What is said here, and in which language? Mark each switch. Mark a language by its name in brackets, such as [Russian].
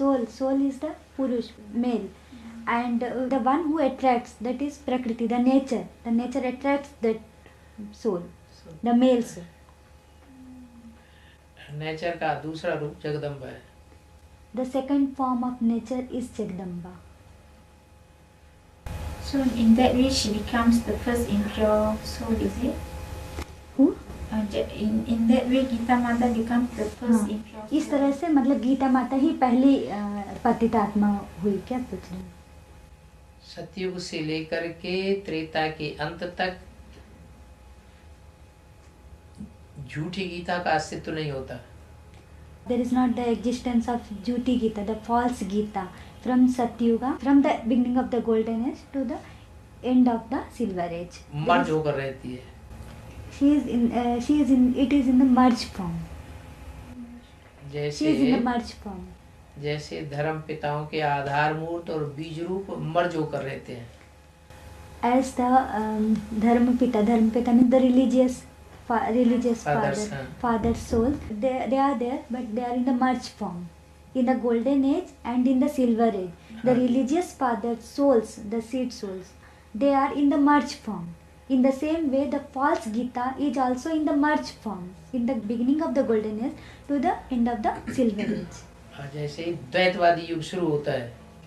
[English] Soul is the Purush, male, and the one who attracts, that is Prakriti, the nature. The nature attracts that soul, the male soul. [Hindi] Nature का दूसरा रूप जगदम्बा है। [English] The second form of nature is Jagdamba. So in that way she becomes the first impure soul, is it? Who? In that way Gita Mata becomes the first impure soul. [Hindi] इस तरह से मतलब गीता माता ही पहली पतित आत्मा हुई, क्या पूछ रहे हैं? सतयुग से लेकर के त्रेता के अंत तक झूठी गीता का अस्तित्व नहीं होता। [English] There is not the existence of Jhuti Gita, the false Gita, from Satyuga, from the beginning of the golden age to the end of the silver age. [Hindi] मर्ज होकर रहती है। [English] It is in the merge form. She is in the [Hindi] जैसे [English] merge form. [Hindi] जैसे धर्म पिताओं के आधार मूर्त और बीज रूप मर्ज होकर रहते हैं। [English] As the Dharmapita means the religious father souls, they are there, but they are in the merge form. In the golden age and in the silver age, the religious father souls, the seed souls, they are in the merge form. In the same way, the false Gita is also in the merge form, in the beginning of the golden age to the end of the silver age. [Hindi] जैसे द्वैतवादी युग शुरू होता है।